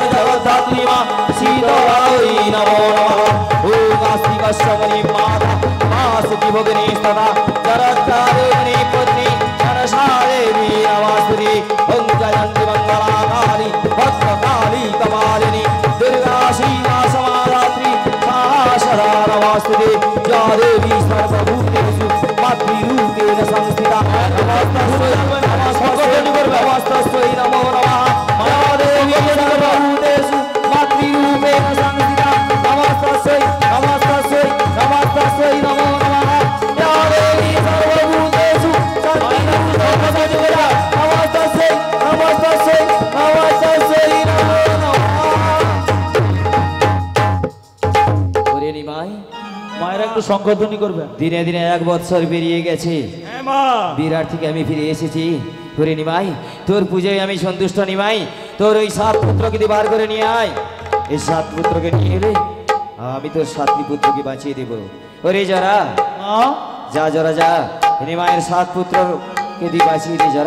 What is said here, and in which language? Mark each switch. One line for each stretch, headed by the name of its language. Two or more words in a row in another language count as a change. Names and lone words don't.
Sanskrit: জগদ্ধাত্রী মা শীতলাই নমো নমঃ ওম আস্তিকস্য মণি মাতা মাসুকি ভগিনী স্ততা জরত্তারিণী পত্নী মনসা দেবী নমস্তুতে ওম জয়ন্তি মঙ্গলাকালী ভদ্রকালী কপালিনী দুর্गा शिवा समाधात्री सदा नमस्ते या देवी सर्वभूतेषु मातृरूपेण संस्थिता नमस्तस्यै नमो नमः या देवी सर्वभूतेषु मातृरूपेण संस्थिता नमस्तस्यै नमो नमः या देवी सर्वभूतेषु मातृरूपेण संस्थिता नमस्तस्यै नमो नमः
Bangla: ওরে নিমাই মায়ের একটু সংকোধনী করবে দিনে দিনে এক বছর পেরিয়ে গেছে হ্যাঁ মা বিরাট থেকে আমি ফিরে এসেছি ওরে নিমাই তোর পুজোয় আমি সন্তুষ্ট নিমাই তোর ওই 7 পুত্রকে বার করে নিয়ে আয় এই 7 পুত্রকে নিয়ে এলে আমি তোর 7টি পুত্রকে বাঁচিয়ে দেব ওরে যারা যা যারা যা নিমাইয়ের 7 পুত্রকে দিয়ে বাঁচিয়ে দে যারা